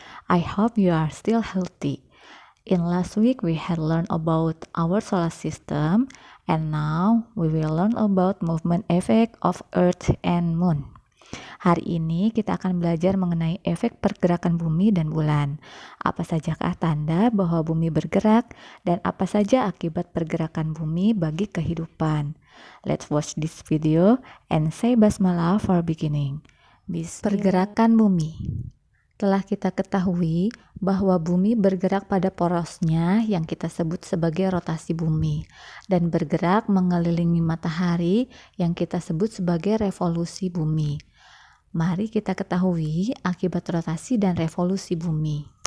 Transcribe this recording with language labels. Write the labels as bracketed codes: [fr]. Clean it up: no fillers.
[en] I hope you are still healthy. In last week we had learned about our solar system, and now we will learn about movement effect of Earth and Moon. [id] Hari ini kita akan belajar mengenai efek pergerakan bumi dan bulan. Apa sajakah tanda bahwa bumi bergerak dan apa saja akibat pergerakan bumi bagi kehidupan. [en] Let's watch this video and say basmalah for beginning. [id] Pergerakan bumi. Telah kita ketahui bahwa bumi bergerak pada porosnya yang kita sebut sebagai rotasi bumi dan bergerak mengelilingi matahari yang kita sebut sebagai revolusi bumi. Mari kita ketahui akibat rotasi dan revolusi bumi.